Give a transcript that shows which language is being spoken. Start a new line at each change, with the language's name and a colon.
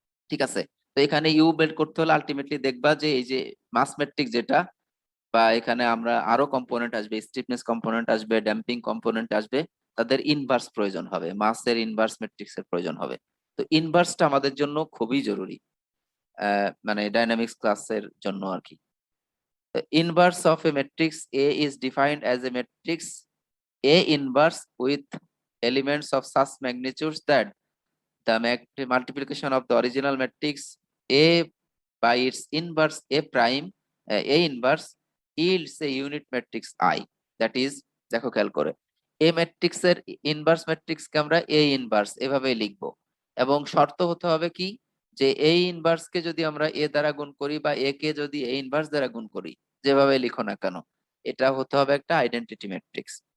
Bangla: ঠিক আছে, তো এখানে ইউ বের করতে হলে আলটিমেটলি দেখবা যে এই যে মাস ম্যাট্রিক্স যেটা, বা এখানে আমরা আরো কম্পোনেন্ট আসবে, স্টিফনেস কম্পোনেন্ট আসবে, ড্যাম্পিং কম্পোনেন্ট আসবে, তাদের ইনভার্স প্রয়োজন হবে, মাসের ইনভার্স ম্যাট্রিক্স এর প্রয়োজন হবে। তো ইনভার্সটা আমাদের জন্য খুবই জরুরি, মানে ডাইনামিক্স ক্লাসের জন্য আর কি।
English: The inverse of a matrix A is defined as a matrix A inverse with elements of such magnitudes that the multiplication of the original matrix A by its inverse A prime A inverse yields a unit matrix I. That is,
Bangla: দেখো খেয়াল করে, A matrix এর inverse matrix কে আমরা A inverse এভাবে লিখবো, এবং শর্ত হতে হবে কি, যে A ইনভার্স কে যদি আমরা A দ্বারা গুণ করি বা A কে যদি A ইনভার্স দ্বারা গুণ করি, যেভাবে লিখো না কেন, এটা হতে হবে একটা আইডেন্টিটি ম্যাট্রিক্স।